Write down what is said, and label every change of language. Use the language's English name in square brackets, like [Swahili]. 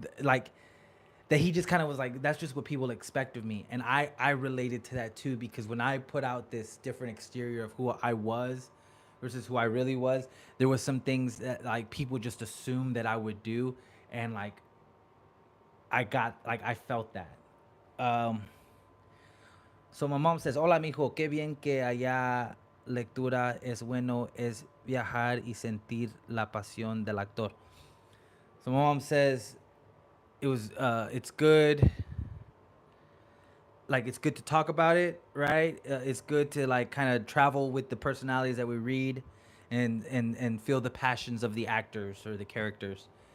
[English] Like, that he just kind of was like, that's just what people expect of me. And I related to that too, because when I put out this different exterior of who I was versus who I really was, there was some things that, like, people just assumed that I would do. And, like, I felt that. Um, So my mom says, [Spanish] hola mijo, qué bien que haya lectura, es bueno, es viajar y sentir la pasión del actor. [English] So my mom says it's good, like, it's good to talk about it, right? It's good to, like, kind of travel with the personalities that we read, and feel the passions of the actors or the characters.